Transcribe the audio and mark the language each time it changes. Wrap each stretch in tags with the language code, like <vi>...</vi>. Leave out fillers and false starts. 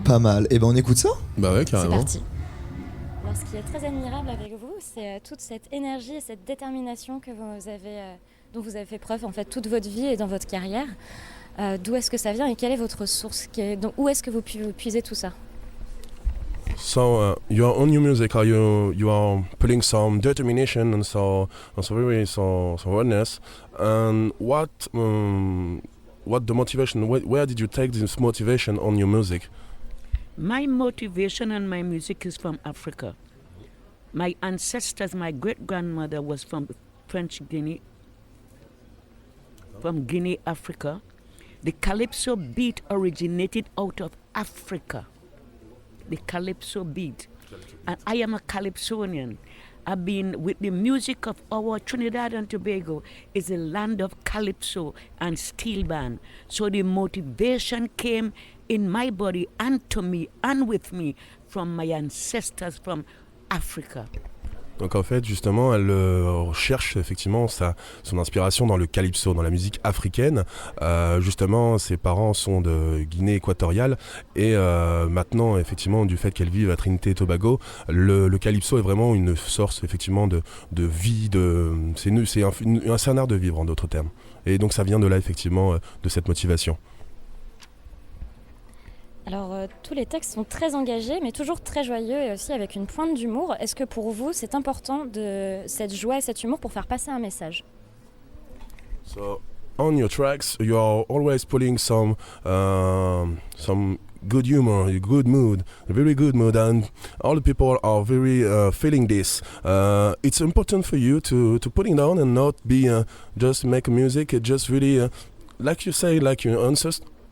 <fr>Pas mal. Et ben on écoute ça ? Bah ouais, carrément. C'est parti. Alors, ce qui est très admirable avec vous, c'est toute cette énergie et cette détermination que vous avez... dont vous avez fait preuve en fait toute votre vie et dans votre carrière. D'où est-ce que ça vient et quelle est votre source donc, où est-ce que vous puisez tout ça?</fr> <en>So your own new music, you are putting some determination and so awareness. And what the motivation? Where did you take this motivation on your music? My motivation on my music is from Africa. My ancestors, my great-grandmother was from French Guinea, from Guinea, Africa. The calypso beat originated out of Africa. The calypso beat. And I am a calypsonian. I've been with the music of our Trinidad and Tobago is a land of calypso and steel band. So the motivation came in my body and to me and with me from my ancestors from Africa.</en> <fr>Donc en fait, justement, elle cherche effectivement son inspiration dans le calypso, dans la musique africaine. Justement, ses parents sont de Guinée équatoriale et maintenant, effectivement, du fait qu'elle vive à Trinité et Tobago, le calypso est vraiment une source effectivement de vie, c'est un art de vivre en d'autres termes. Et donc ça vient de là effectivement de cette motivation. Alors, tous les textes sont très engagés, mais toujours très joyeux et aussi avec une pointe d'humour. Est-ce que pour vous, c'est important de cette joie et cet humour pour faire passer un message?</fr> <en>So, on your tracks, you are always putting some good humor, a good mood, a very good mood, and all the people are very feeling this. It's important for you to put it down and not be just make music. It just really, like you say, like your ancestors.</en>